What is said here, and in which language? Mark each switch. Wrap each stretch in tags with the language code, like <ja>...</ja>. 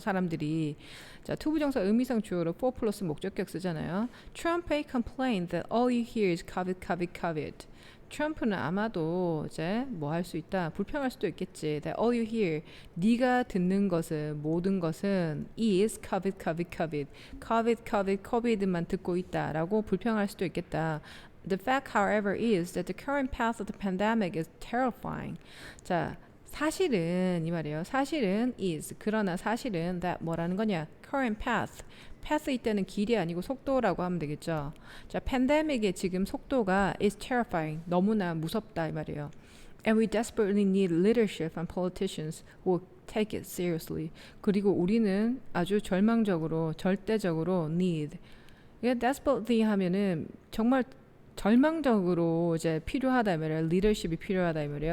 <ko>사람들이 자 투부정사 의미상 주어로 for 플러스 목적격 쓰잖아요.</ko> <en>Trump complained that all you hear is COVID, COVID, COVID.</en> <ko>트럼프는 아마도 이제 뭐 할 수 있다, 불평할 수도 있겠지. That all you hear, 네가 듣는 것은 모든 것은 is COVID, COVID, COVID, COVID, COVID, COVID만 듣고 있다라고 불평할 수도 있겠다.</ko> <en>The fact, however, is that the current path of the pandemic is terrifying.</en> <ko>자, 사실은 이 말이에요. 사실은 is 그러나 사실은 that 뭐라는 거냐? current path. path 이때는 길이 아니고 속도라고 하면 되겠죠. 자, 팬데믹의 지금 속도가 is terrifying. 너무나 무섭다 이 말이에요.</ko> <en>And we desperately need leadership and politicians who will take it seriously.</en> <ko>그리고 우리는 아주 절망적으로, 절대적으로 need. 이게 desperately 하면은 정말 절망적으로 이제 필요하다 이 말이에요. 리더십이 필요하다 이 말이에요.</ko>